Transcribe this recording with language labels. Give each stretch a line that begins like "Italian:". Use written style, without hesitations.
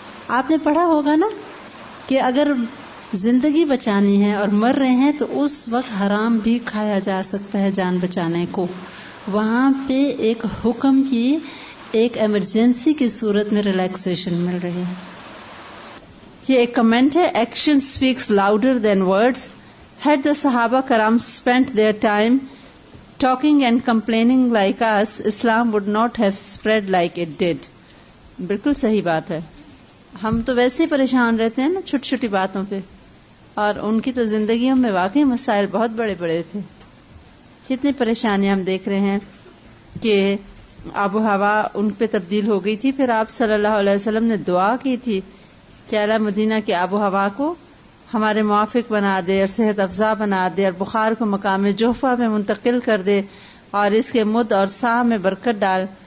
Urdu: آپ نے پڑھا ہوگا نا کہ اگر زندگی بچانی ہے اور مر رہے ہیں تو اس وقت حرام بھی کھایا جا سکتا ہے جان بچانے کو. وہاں پہ ایک حکم کی, ایک ایمرجنسی کی صورت میں ریلیکسیشن مل رہی ہے. یہ ایک کمنٹ ہے,
English: Action speaks louder than words. Had the Sahaba Karam spent their time talking and complaining like us, Islam would not have spread like it did.
Urdu: بالکل صحیح بات ہے. ہم تو ویسے ہی پریشان رہتے ہیں نا چھوٹی چھوٹی باتوں پہ, اور ان کی تو زندگیوں میں واقعی مسائل بہت بڑے بڑے تھے. کتنی پریشانیاں ہم دیکھ رہے ہیں کہ آب و ہوا ان پہ تبدیل ہو گئی تھی. پھر آپ صلی اللہ علیہ وسلم نے دعا کی تھی کہ اللہ مدینہ کی آب و ہوا کو ہمارے موافق بنا دے اور صحت افزا بنا دے, اور بخار کو مقام جوفہ میں منتقل کر دے, اور اس کے مد اور سا میں برکت ڈال.